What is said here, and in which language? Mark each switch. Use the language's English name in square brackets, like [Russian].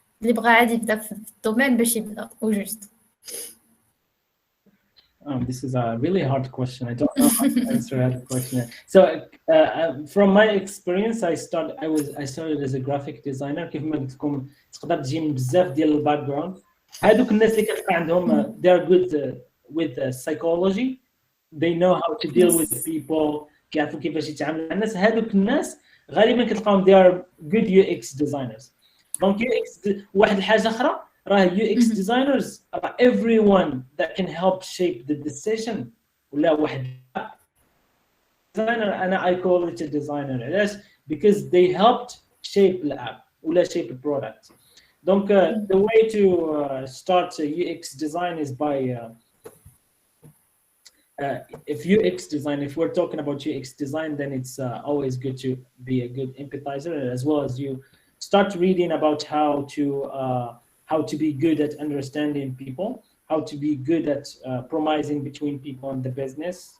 [Arabic] اللي بغى عادي يبدا في الدومين باش يبدا او جوست. [English] This is a really hard question. I don't know how to answer that question. So, from my experience, I started as a graphic designer. [Arabic] كيف ما قلت لكم تقدر تجي من بزاف ديال الباك جراوند. هذوك الناس اللي كتبقى عندهم [English] they are good with psychology. They know how to deal with people. [Arabic] كيعرفوا كيفاش يتعاملوا مع الناس. هذوك الناس غالبا كتلقاهم [English] they are good UX designers. [Arabic] Donc UX واحد الحاجة أخرى. [English] UX designers are everyone that can help shape the decision. [Arabic] ولا واحد [English] designer [Arabic] أنا [English] I call it a designer. Yes, because they helped shape the app [Arabic] ولا [English] shape the product. Donc the way to start UX design is by if we're talking about UX design, then it's always good to be a good empathizer, as well as you start reading about how to be good at understanding people, how to be good at promising between people and the business.